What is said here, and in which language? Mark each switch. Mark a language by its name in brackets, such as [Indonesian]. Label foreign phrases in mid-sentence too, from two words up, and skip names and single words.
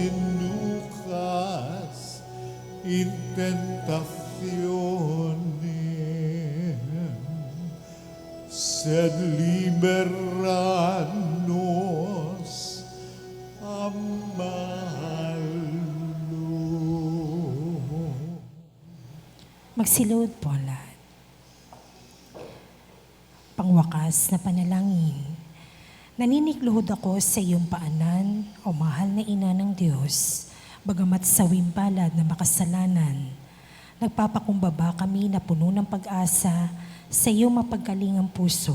[Latin] inducas in tentationem, sed libera nos a malo. [Filipino] Magsilod po lahat. Pangwakas na panalangin. Naninikluhod ako sa iyong paanan, o mahal na ina ng Diyos, bagamat sa wimbalad na makasalanan. Nagpapakumbaba kami na puno ng pag-asa sa iyong mapagkalingang puso.